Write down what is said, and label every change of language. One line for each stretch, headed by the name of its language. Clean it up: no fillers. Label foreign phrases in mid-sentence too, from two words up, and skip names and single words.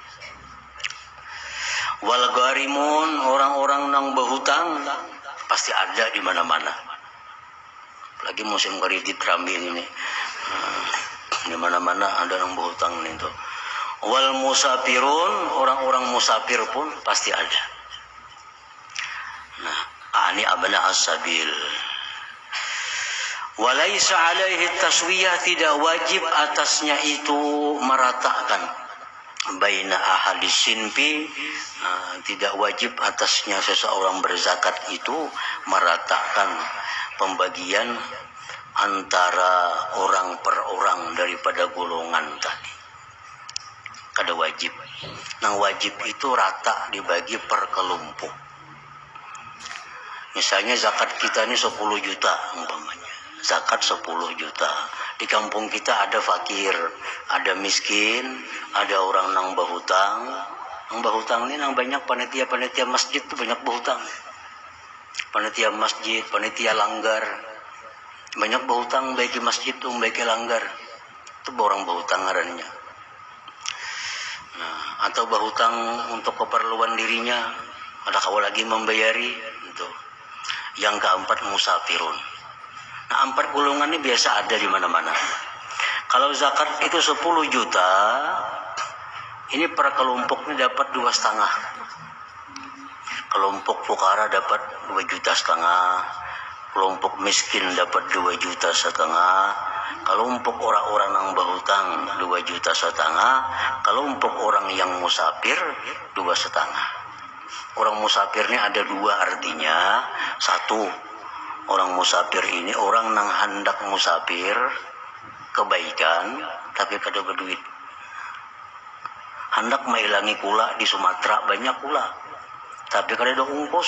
Arabic: والغارمون,
Banjar: orang-orang nang berhutang, pasti ada di mana-mana.
Indonesian: Apalagi musim kredit rame ini. Di mana-mana ada yang berhutang itu.
Arabic: والمسافرون,
Indonesian: orang-orang musafir pun pasti ada. Nah, ini
Arabic: أبناء السبيل. وليس عليه تسوية,
Indonesian: tidak wajib atasnya itu meratakan.
Arabic: بين آحاد الصنف,
Indonesian: tidak wajib atasnya seseorang berzakat itu meratakan pembagian antara orang per orang daripada golongan tadi.
Banjar: Kada wajib.
Indonesian: Nah, wajib itu rata dibagi per kelompok. Misalnya zakat kita ini 10 juta umpamanya. Zakat 10 juta. Di kampung kita ada fakir, ada miskin, ada orang nang berhutang.
Banjar: Nang berhutang ini nang banyak panitia-panitia masjid tuh banyak berhutang.
Indonesian: Panitia masjid, panitia langgar. Banyak berhutang baik di masjid tuh, baik di langgar.
Banjar: Itu orang berhutang ngarannya. Nah, atau berhutang untuk keperluan dirinya, ada kau lagi membayari itu.
Indonesian: Yang keempat musafirun. Nah, 4 golongan ini biasa ada di mana-mana. Kalau zakat itu 10 juta, ini per kelompoknya dapat 2,5. Kelompok fukara dapat 2,5 juta. Kelompok miskin dapat 2,5 juta. Kelompok orang-orang yang berhutang 2,5 juta. Kelompok orang yang musafir 2,5. Orang musafir ini ada 2 artinya.
Banjar: 1, orang musafir ini orang nang hendak musafir kebaikan tapi kada berduit. Hendak mailangi kula di Sumatera banyak kula tapi kada ada ongkos.